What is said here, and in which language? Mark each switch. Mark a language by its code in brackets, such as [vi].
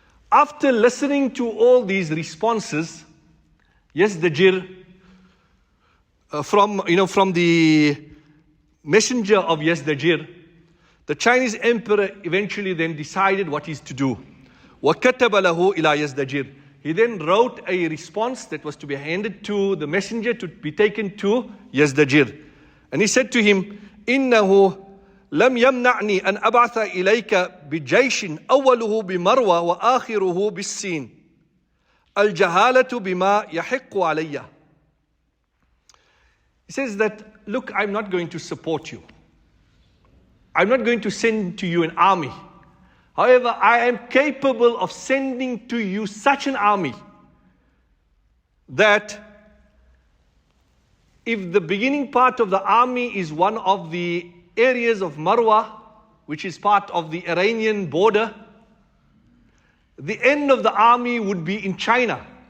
[en] After listening to all these responses, Yazdajir, from the messenger of Yazdajir, the Chinese emperor eventually then decided what he's to do. [ar] وَكَتَبَ لَهُ إِلَى يَزْدَجِرٍ. [en] He then wrote a response that was to be handed to the messenger, to be taken to Yazdajir. And he said to him, [ar] إِنَّهُ لم يمنعني أن أبعث إليك بجيش أوله بمروى وآخره بالسين الجهالة بما يحق علي. [en] He says that, look, I'm not going to support you. I'm not going to send to you an army. However, I am capable of sending to you such an army that if the beginning part of the army is one of the areas of Marwa, which is part of the Iranian border, the end of the army would be in China.